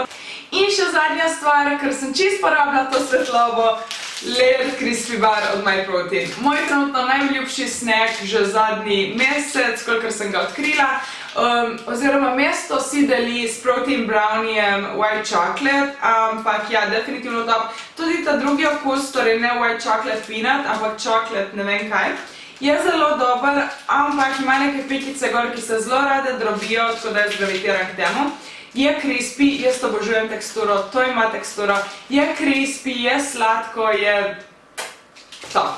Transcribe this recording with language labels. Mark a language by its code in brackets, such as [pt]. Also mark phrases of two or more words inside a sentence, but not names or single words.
[sl] In še zadnja stvar, ker sem čisto porabila to svetlobo, Layered Crispy Bar od MyProtein. Moj trenutno najljubši snack že zadnji mesec, kolikor sem ga odkrila. Oziroma mesto si deli s protein browniejem [en] white chocolate, [sl] ampak ja, definitivno top. Tudi ta drugi okus, torej ne [en] white chocolate peanut, [sl] ampak chocolate ne vem kaj. Je zelo dober, ampak ima neke pikice gor, ki se zelo rade drobijo, tako da jaz gravitiram k temu. Je crispy, jaz obožujem teksturo, to ima teksturo. Je crispy, je sladko, je top.